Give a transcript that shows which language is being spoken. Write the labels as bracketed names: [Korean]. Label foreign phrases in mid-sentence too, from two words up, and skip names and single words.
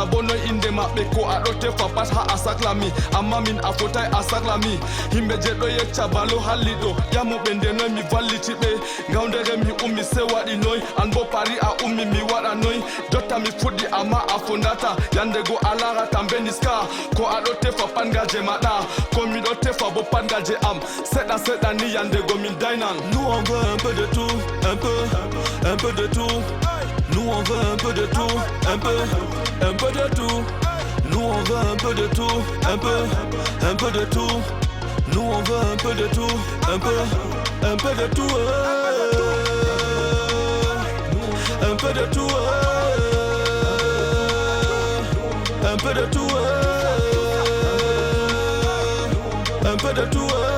[Fula] bo noy inde maɓɓe ko aɗo tefa pat ha a saklami amma min a fotai a saklami himɓe je ɗo yecca balo halliɗo yamuɓe nde noy mi valliti ɓe gawdere mi ummi se waɗi noy an bo pari a ummi mi waɗa noy jotta mi fuɗɗi amma a fondata yande go a larata mbeniska ko aɗo tefa pangaje maɗa ko miɗo tefa bo pangaje am seɗa ni yande go min daynan. [French] Nous on veut un peu de tout, un peu de tout. Nous on veut un peu de tout, un peu de tout. Nous on veut un peu de tout, un peu de tout. Nous on veut un peu de tout, un peu de tout, un peu de tout, un peu de tout, un peu de tout.